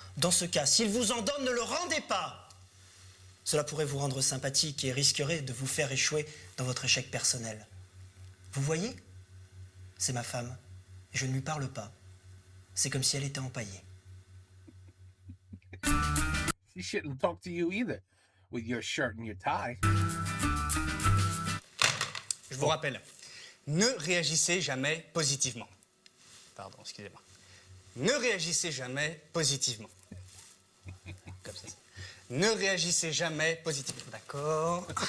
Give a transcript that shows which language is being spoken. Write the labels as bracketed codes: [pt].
[fr] Dans ce cas, s'ils vous en donnent, ne le rendez pas. Cela pourrait vous rendre sympathique et risquerait de vous faire échouer dans votre échec personnel. Vous voyez? C'est ma femme, et je ne lui parle pas. C'est comme si elle était empaillée. [en] She shouldn't talk to you either with your shirt and your tie. [fr] Je vous rappelle, ne réagissez jamais positivement. Pardon, excusez-moi. Ne réagissez jamais positivement. Comme ça. Ne réagissez jamais positivement. D'accord.